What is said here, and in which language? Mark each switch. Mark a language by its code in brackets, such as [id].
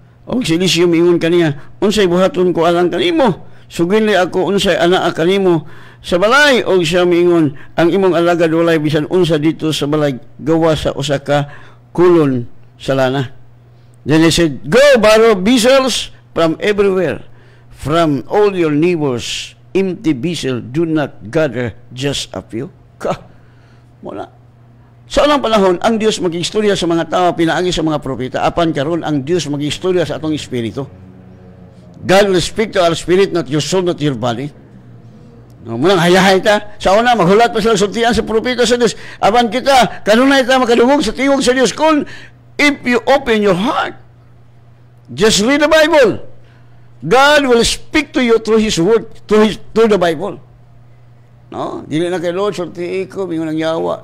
[ceb] Og si Eliseo miingon kaniya, unsay buhaton ko alang kanimo? Suginli ako unsay anaa kanimo sa balay. Og siya miingon, ang imong alagad walay bisan unsa dito sa balay, gawa sa usa ka kulon sa lana. [en] Then he said, "Go borrow vessels from everywhere, from all your neighbors. Empty vessel, do not gather just a few." [ceb] Mula. Sa unang panahon, ang Dios mag-istorya sa mga tao, pinaagi sa mga propeta. Apan karon ang Dios mag-istorya sa atong espiritu. [en] God will speak to our spirit, not your soul, not your body. [ceb] No, munang hayahay ta. Sa una, maghulat pa sila sultian sa propeta sa Dios. Apan kita, kanunay ta makadungog sa tingog sa Dios. Kung [en] if you open your heart, just read the Bible. God will speak to you through His Word, through the Bible. [ceb] No? Dili na kay Lord, sulti ko, mingon ang yawa.